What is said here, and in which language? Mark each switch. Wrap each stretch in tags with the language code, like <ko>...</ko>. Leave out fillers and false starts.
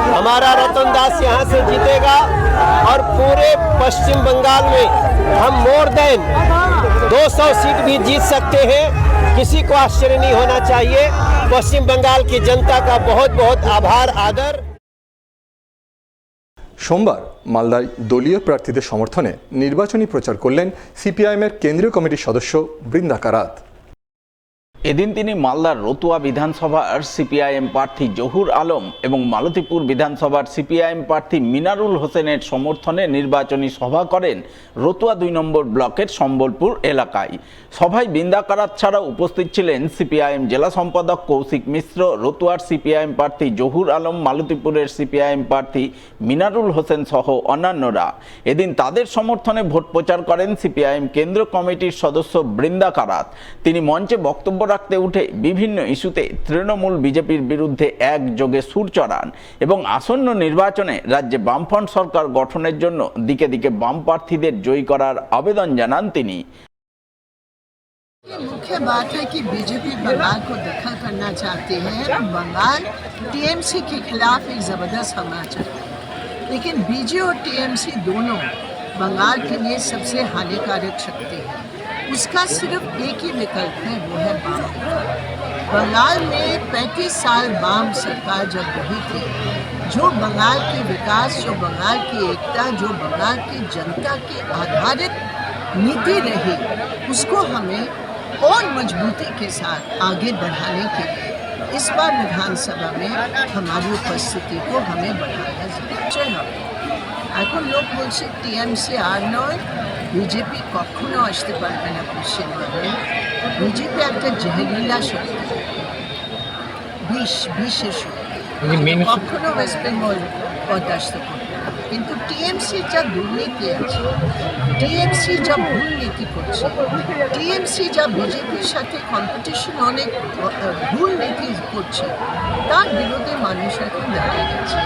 <hi>हमारा रतन दास यहाँ से जीतेगा और पूरे पश्चिम बंगाल में हम</hi> <en>more than</en> <hi>200 सीट भी जीत सकते हैं। किसी को आश्चर्य नहीं होना चाहिए। पश्चिम बंगाल की जनता का बहुत बहुत आभार, आदर।</hi> <bn>সোমবার মালদায় দলীয় প্রার্থীদের সমর্থনে নির্বাচনী প্রচার করলেন সিপিআইএমের কেন্দ্রীয় কমিটির সদস্য বৃন্দা কারাত। এদিন তিনি মালদার রতুয়া বিধানসভার সিপিআইএম প্রার্থী জহুর আলম এবং মালতীপুর বিধানসভার সিপিআইএম প্রার্থী মিনারুল হোসেনের সমর্থনে নির্বাচনী সভা করেন রতুয়া 2 নম্বর ব্লকের সম্বলপুর এলাকায়। সভায় বৃন্দা কারাত ছাড়াও উপস্থিত ছিলেন সিপিআইএম জেলা সম্পাদক কৌশিক মিশ্র, রতুয়ার সিপিআইএম প্রার্থী জহুর আলম, মালতীপুরের সিপিআইএম প্রার্থী মিনারুল হোসেন সহ অন্যান্যরা। এদিন তাদের সমর্থনে ভোট প্রচার করেন সিপিআইএম কেন্দ্র কমিটির সদস্য বৃন্দা কারাত। তিনি মঞ্চে বক্তব্য রাখতে উঠে বিভিন্ন ইস্যুতে তৃণমূল বিজেপির বিরুদ্ধে একযোগে সুর চড়ান এবং আসন্ন নির্বাচনে রাজ্যে বামফ্রন্ট সরকার গঠনের জন্য দিকে দিকে বাম প্রার্থীদের জয়ী করার আবেদন জানান তিনি।</bn> <hi>मुख्य बात है कि बीजेपी बंगाल को दखल करना चाहती है। बंगाल टीएमसी के खिलाफ एक जबरदस्त हमला चाहती है, लेकिन बीजेपी और टीएमसी दोनों बंगाल के लिए सबसे हानिकारक शक्ति है। उसका सिर्फ एक ही विकल्प है, वो है वाम। बंगाल में 35 साल वाम सरकार जब रही थी, जो बंगाल के विकास, जो बंगाल की एकता, जो बंगाल की जनता की आधारित नीति रही, उसको हमें और मजबूती के साथ आगे बढ़ाने के लिए इस बार विधानसभा में हमारी उपस्थिति को हमें बढ़ाना चाहिए।</hi> <bn>এখন লোক বলছে টিএমসি আর নয়, বিজেপি কখনো আসতে পারবে না পশ্চিমবঙ্গে। বিজেপি একটা জেহেরিলা শক্তি, বিশেষ শক্তি, কখনো ওয়েস্ট বেঙ্গল বরদাস্ত করবে না। কিন্তু টিএমসি যা দুর্নীতি আছে, টিএমসি যা ভুল নীতি করছে, টিএমসি যা বিজেপির সাথে কম্পিটিশন অনেক ভুল নীতি করছে, তার বিরুদ্ধে মানুষ এখন দাঁড়িয়ে গেছে।</bn>